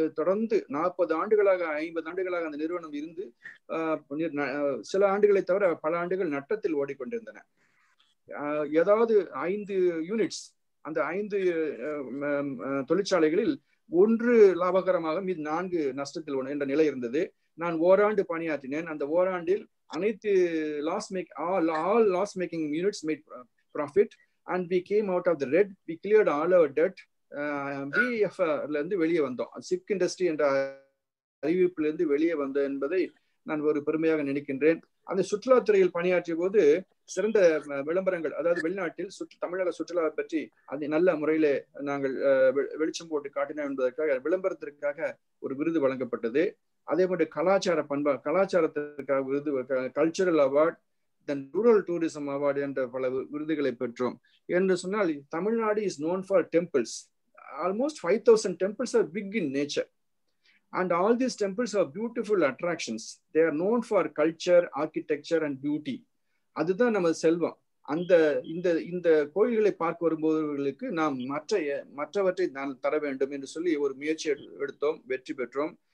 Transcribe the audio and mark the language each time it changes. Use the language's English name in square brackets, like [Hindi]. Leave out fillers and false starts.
[Tamil] தொடர்ந்து 40 ஆண்டுகளாக 50 ஆண்டுகளாக அந்த நிறுவனம் இருந்து சில ஆண்டுகளை தவிர பல ஆண்டுகள் நட்டத்தில் ஓடிக்கொண்டிருந்தன. ஏதாவது 5 யூனிட்ஸ், அந்த 5 தொழிற்சாலைகளில் 1 லாபகரமாக மீது 4 நஷ்டத்தில் என்ற நிலை இருந்தது. நான் ஓராண்டு பணியாற்றினேன். அந்த ஓராண்டில் அனைத்து [English] all loss making units made profit and we came out of the red. We cleared all our debt. [Tamil] BF இருந்து வெளியே வந்தோம். சிக் இண்டஸ்ட்ரி என்ற அறிவிப்பிலிருந்து வெளியே வந்த என்பதை நான் ஒரு பெருமையாக நினைக்கின்றேன். அந்த சுற்றுலாத்துறையில் பணியாற்றிய போது சிறந்த விளம்பரங்கள், அதாவது வெளிநாட்டில் தமிழக சுற்றுலாவை பற்றி அது நல்ல முறையிலே நாங்கள் வெளிச்சம் போட்டு காட்டினோம் என்பதற்காக விளம்பரத்திற்காக ஒரு விருது வழங்கப்பட்டது. அதே போன்று கலாச்சாரத்திற்காக விருது, கல்ச்சுரல் அவார்ட், தென் ரூரல் டூரிசம் அவார்டு என்ற பல விருதுகளை பெற்றோம். என்று சொன்னால் [English] Tamil Nadu is known for temples. Almost 5,000 temples are big in nature. And all these temples are beautiful attractions. They are known for culture, architecture and beauty. [Tamil] அதுதான் நம்ம செல்வம். இந்த கோயில்களை பார்க்க வரும்போதவர்களுக்கு நாம் மற்றவற்றை நான் தர வேண்டும் என்று சொல்லி ஒரு முயற்சி எடுத்தோம், வெற்றி பெற்றோம்.